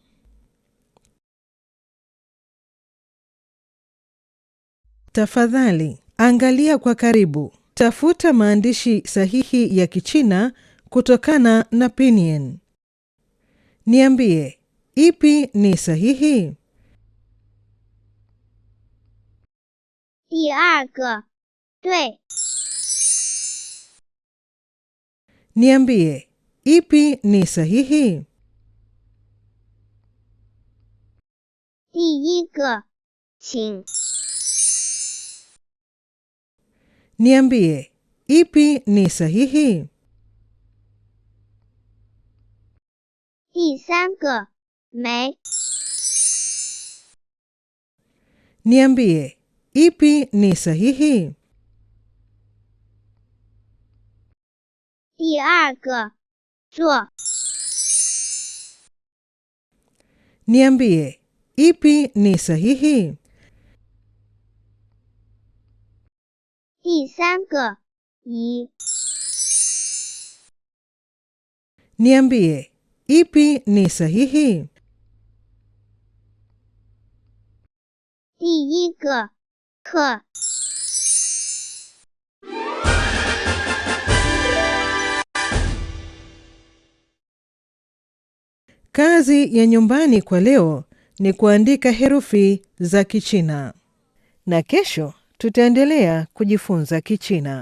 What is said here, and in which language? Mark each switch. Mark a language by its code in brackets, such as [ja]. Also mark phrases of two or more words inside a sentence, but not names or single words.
[sw] Tafadhali, angalia kwa karibu. Tafuta maandishi sahihi ya Kichina kutokana na Pinyin. Niambie, ipi ni sahihi? [zh] 第二个 对 [sw] Niambie, ipi ni sahihi? [zh] 第一个请 [sw] Niambie, ipi ni sahihi? [zh] 第三个没 [sw] Niambie, ipi ni sahihi? [zh] 第二个做 [sw] Niambie, ipi ni sahihi? [zh] 第三个一， [sw] Niambie, ipi ni sahihi? [zh] 第一个课。 [sw] Kazi ya nyumbani kwa leo ni kuandika herufi za Kichina. Na kesho tutaendelea kujifunza Kichina.